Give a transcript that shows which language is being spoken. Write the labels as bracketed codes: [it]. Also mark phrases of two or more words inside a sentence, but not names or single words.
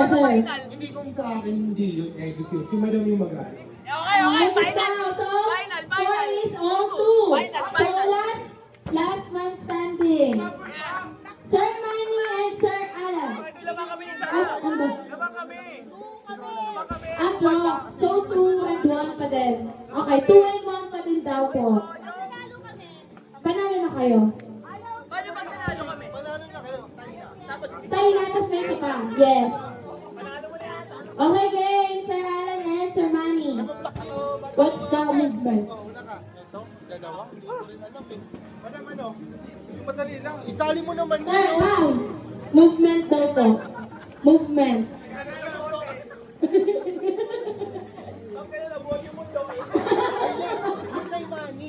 [tl] Hindi kung sa akin, hindi yun. Si Madam yung mag-aari. [en] Okay, so, score is all two. So, last man standing. Sir Manny and Sir Alan. [tl] Ano ba? So, 2 and 1 pa din. Okay, 2 and 1 pa din daw po. Panalo na kayo. Paano pag nanalo kami? Tayo na, tapos may isa pa. [en] Yes. Okay, game. Sir Alan and Sir Manny. What's the movement? [tl] Una ka. Ito, dalawa. Hindi ko rin alam eh. Madam, ano? Yung madali lang. Isali mo naman mo. Ma'am, movement daw po. Movement. Yung kay Manny.